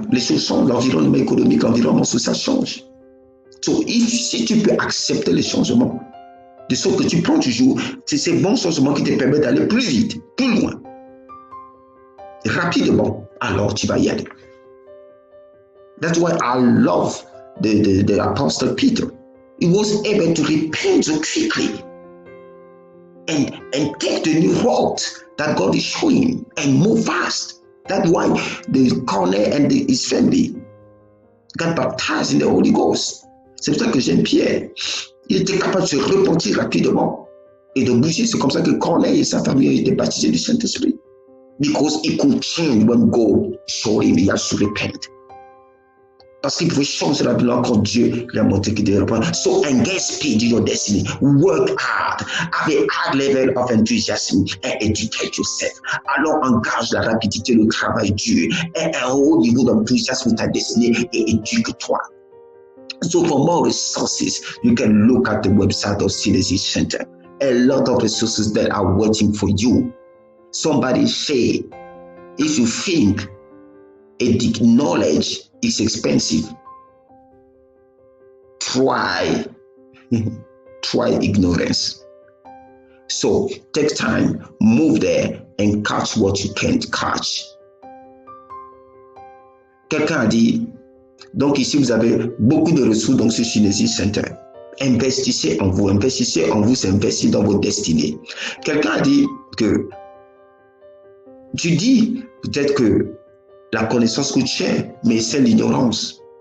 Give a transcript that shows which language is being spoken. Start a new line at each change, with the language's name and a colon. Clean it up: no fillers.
French: Les choses changent, l'environnement économique, l'environnement social change. So, si tu peux accepter les changements, de sorte que tu prends toujours, c'est ces bons changements qui te permettent d'aller plus vite, plus loin, rapidement, alors tu vas y aller.
English: That's why I love the Apostle Peter. He was able to repent so quickly and take the new road that God is showing and move fast. That's why the Corneille and his family got baptized in the Holy Ghost.
French: C'est pour ça que j'aime Pierre. Il était capable de se repentir rapidement et de bouger. C'est comme ça que Corneille et sa famille ont été baptisés du Saint-Esprit.
English: Because he could change when God showed him he has to repent.
French: Parce qu'il pouvait changer la vie quand Dieu lui a montré qu'il devait reprendre.
English: So engage speed in your destiny. Work hard. Have a high level of enthusiasm and educate yourself. Alors engage la rapidité, le travail dur et un haut niveau d'enthousiasme de ta destinée et éduque-toi. So for more resources, you can look at the website of CDC Center. A lot of resources that are waiting for you. Somebody say, if you think knowledge is expensive, try ignorance. So take time, move there and catch what you can't catch.
French: Quelqu'un a dit, donc ici vous avez beaucoup de ressources dans ce Synergy Center. Investissez en vous, c'est investir dans votre destinée. Quelqu'un a dit que tu dis peut-être que la connaissance coûte cher, mais c'est l'ignorance.